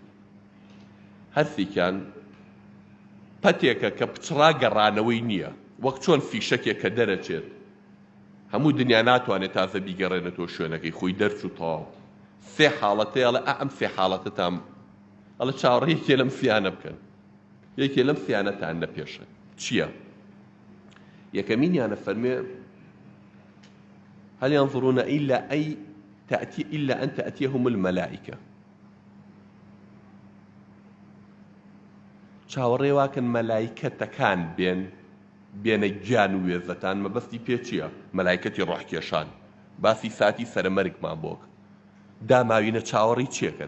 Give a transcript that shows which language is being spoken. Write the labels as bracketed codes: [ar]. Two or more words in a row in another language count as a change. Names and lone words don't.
[ckb] هەرسێکیان پەتێکە کە پچڕا گەڕانەوەی نییە، وەک چۆن فیشەکێک کە دەرەچێت هەموو دنیا ناتوانێت تازە بیگەڕێنێتەوە شوێنەکەی خۆی دەرچ و تەواو. سێ حاڵەتەیە، ئەڵێ ئەم سێ حاڵەتەتان ئەڵێ چاوەڕێی یەکێ لەم سیانە بکەن، یەکێ لەم سیانەتان نەپێشە. چییە؟ یەکەمینیانە فەرمێ [ar] هل ينظرون إلا أن تأتيهم الملائكة. [ckb] چاوەڕێ واکەن مەلایکەتەکان بێنە گیان و وێزەتان. مەبەستی پێ چییە؟ مەلایکەتی ڕۆحکێشان. باسی ساتی سەرمەرگمان بۆک داماوینە چاوەڕێی چیەکەن؟